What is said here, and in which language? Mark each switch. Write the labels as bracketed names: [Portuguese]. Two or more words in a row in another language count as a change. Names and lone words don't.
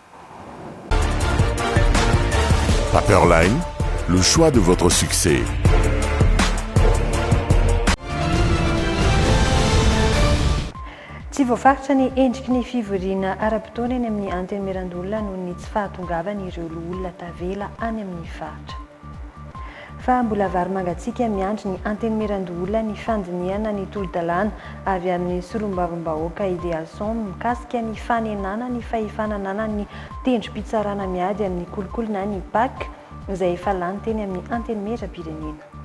[French] Paperline, le choix de votre succès. [Malagasy] Tsy voafaritra ny endriky ny fivoriana ara-potoana eny amin'ny anteny Mirandolona noho ny tsy fahatongavany ireo olona tavela any amin'ny faritra. Fa mbola vary mangatsiaka miandry ny anteny Mirandolona ny fandiniana ny tolo-dalàna avy amin'ny solombavambahoaka Ideal Som mikasika ny fanenana ny fahefananana ny tendrom-pitsarana miady amin'ny kolokolona ny PAK izay efa lany teny amin'ny anteny Merapirenena.